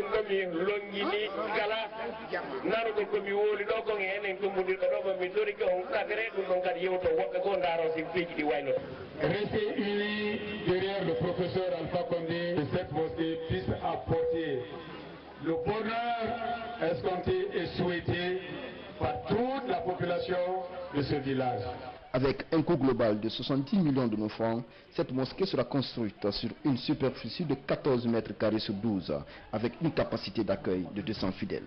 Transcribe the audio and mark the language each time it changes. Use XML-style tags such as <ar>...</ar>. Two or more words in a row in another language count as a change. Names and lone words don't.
<ff>ɗum ɗomi longini kala narugol komi wooli ɗo ko enen tumbudirɗo ɗo komi torike on ɗagre ɗum ɗon kadi yewto woɓɓe ko ndaro si piiji ɗi waynoto.</ff> <fr>Restez unis derrière le professeur Alpha Condé, que cette mosquée puisse apporter le bonheur escompté et souhaité par toute la population de ce village. Avec un coût global de 70 millions de nos francs, cette mosquée sera construite sur une superficie de 14 mètres carrés sur 12, avec une capacité d'accueil de 200 fidèles.</fr>